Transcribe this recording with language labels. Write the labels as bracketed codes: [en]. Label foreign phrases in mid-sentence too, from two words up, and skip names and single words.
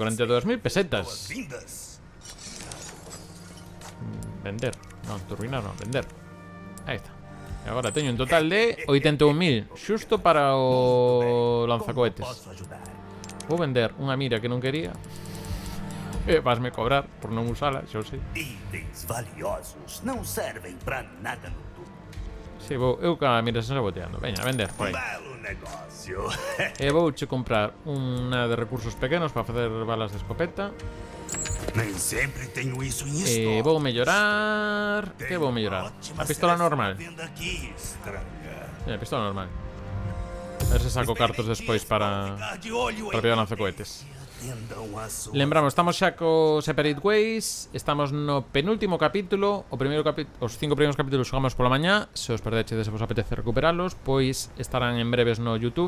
[gl] 42.000 pesetas. Vender. Non, turbinar non, vender. Aí está. E agora teño un total de 81.000. Xusto para o lanzacohetes. Vou vender unha mira que non quería. E vasme cobrar por non usala, xa o sei. [pt] Itens valiosos não servem pra nada no túmulo. [gl] Si, vou, eu ca mira se saboteando. Veña, a vender por aí. [pt] Belo negócio. [gl] E vouche comprar unha de recursos pequenos para facer balas de escopeta. [pt] Nem sempre tenho isso em [gl] E [pt] estoque. [gl] vou mellorar... Que vou mellorar? A pistola normal. [pt] Aqui, estranha. [gl] A pistola normal. A ver se saco cartos despois para pillar lanzacohetes. Lembramos, estamos xa co Separate Ways. Estamos no penúltimo capítulo. Os 5 primeiros capítulos xogamos pola mañá. Se os perdechedes e vos apetece recuperalos, pois estarán en breves no YouTube.